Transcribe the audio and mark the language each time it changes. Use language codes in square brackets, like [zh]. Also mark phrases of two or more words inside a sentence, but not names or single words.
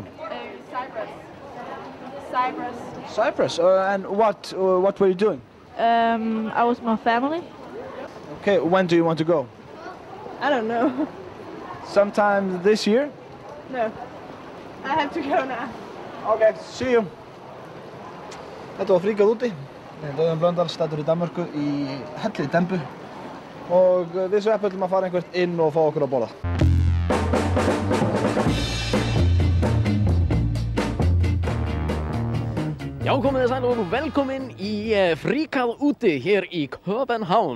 [en] Cyprus. Cyprus. Cyprus. And what were you doing? I was with my family. Okay, when do you want to go? I don't know. Sometime this year? No. I have to go now. Okay, see you. [is] Þetta var fríkað úti. Auðun Blöndal staddur í Danmörku í helli Dembu. Og við Sveppi ætlum að fara einhvert inn og fá okkur að borða. Já, komið þið sæl og velkomin í fríkað úti hér í Köpenhavn.